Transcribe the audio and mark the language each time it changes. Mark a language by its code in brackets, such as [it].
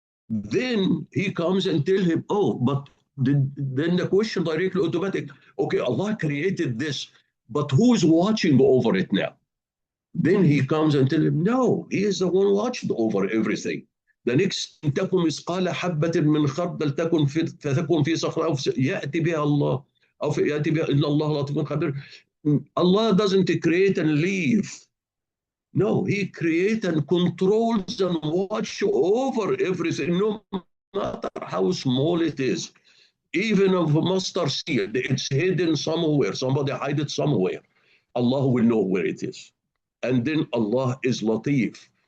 [en] Then he comes and tell him, but then the question directly automatic, okay, Allah created this, but who is watching over it now? Then he comes and tell him, no, He is the one watching over everything. The next, [ar] تكن مثقال حبة من خردل فتكن في صخرة أو يأتي بها الله أو يأتي بها إن الله لطيف خبير. [en] Allah doesn't create and leave. No, He creates and controls and watches over everything, no matter how small it is. Even if a mustard seed, it's hidden somewhere, somebody hide it somewhere, Allah will know where it is. And then Allah is Latif.